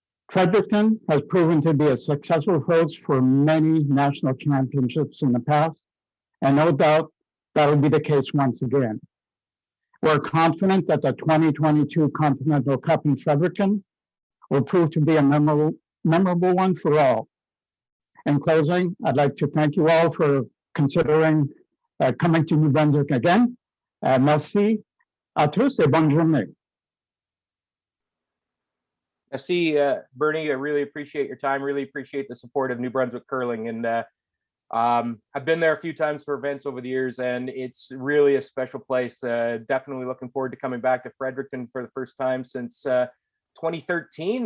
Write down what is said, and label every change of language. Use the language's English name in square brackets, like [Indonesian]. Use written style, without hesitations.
[English] Fredericton has proven to be a successful host for many national championships in the past, and no doubt that'll be the case once again. We're confident that the 2022 Continental Cup in Fredericton will prove to be a memorable one for all. In closing, I'd like to thank you all for considering coming to New Brunswick again. [French] Merci à tous et bonne journée. Merci, Bernie. [English] I really appreciate your time. Really appreciate the support of New Brunswick Curling. And I've been there a few times for events over the years, and it's really a special place. Definitely looking forward to coming back to Fredericton for the first time since 2013.